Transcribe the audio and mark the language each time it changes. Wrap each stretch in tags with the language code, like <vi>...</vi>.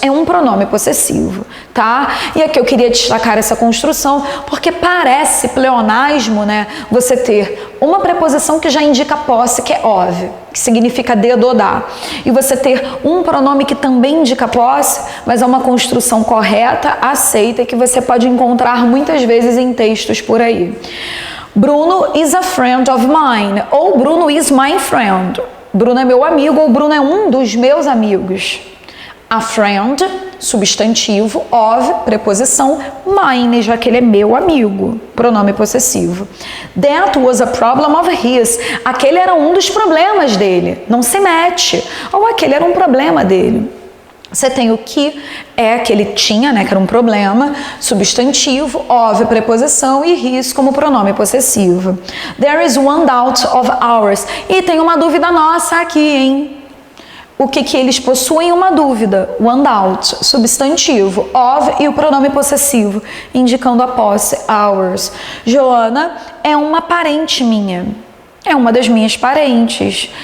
<pt>É um pronome possessivo, tá? E aqui eu queria destacar essa construção porque parece pleonasmo, né? Você ter uma preposição que já indica posse, que é of, que significa dedo ou dar. E você ter um pronome que também indica posse, mas é uma construção correta, aceita e que você pode encontrar muitas vezes em textos por aí.</pt> <en>Bruno is a friend of mine, ou Bruno is my friend.</en> <pt>Bruno é meu amigo, ou Bruno é um dos meus amigos. A friend, substantivo, of, preposição, mine, já que ele é meu amigo, pronome possessivo.</pt> <en>That was a problem of his.</en> <pt>Aquele era um dos problemas dele, não se mete. Ou aquele era um problema dele. Você tem o que que ele tinha, né, que era um problema, substantivo, of, preposição e his como pronome possessivo.</pt> <en>There is one doubt of ours.</en> <pt>E tem uma dúvida nossa aqui, hein? O que eles possuem? Uma dúvida. One doubt, substantivo, of e o pronome possessivo, indicando a posse, ours. Joana é uma parente minha. É uma das minhas parentes.</pt>